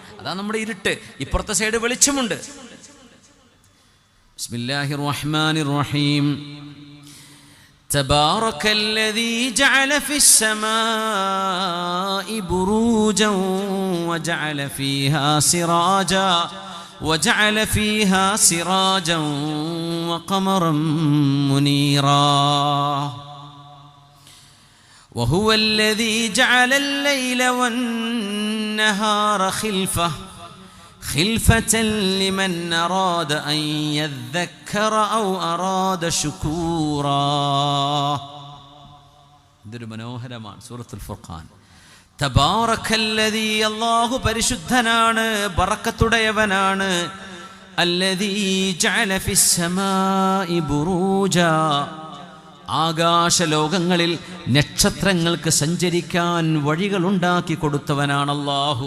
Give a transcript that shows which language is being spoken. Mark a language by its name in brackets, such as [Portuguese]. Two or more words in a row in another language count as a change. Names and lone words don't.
[Malayalam] അതാണ് നമ്മുടെ ഇരുട്ട്. ഇപ്പുറത്തെ സൈഡ് വെളിച്ചമുണ്ട്. [Arabic] بسم الله الرحمن الرحيم. تبارك الذي جعل في السماء بروجا وجعل فيها سراجا وجعل فيها سراجا وقمرا منيرا وهو الذي جعل الليل والنهار خلفة لمن أراد أن يذكر أو أراد شكورا. [Malayalam] ഇതൊരു മനോഹരമാണ് സൂറത്തുൽ ഫുർഖാൻ. തബാറക്കല്ലദീ, അല്ലാഹു പരിശുദ്ധനാണ്, ബറക്കത്തുടയവനാണ്. [Arabic] الذي جعل في السماء بروجا, [Malayalam] ആകാശലോകങ്ങളിൽ നക്ഷത്രങ്ങൾക്ക് സഞ്ചരിക്കാൻ വഴികളുണ്ടാക്കി കൊടുത്തവനാണ് അല്ലാഹു.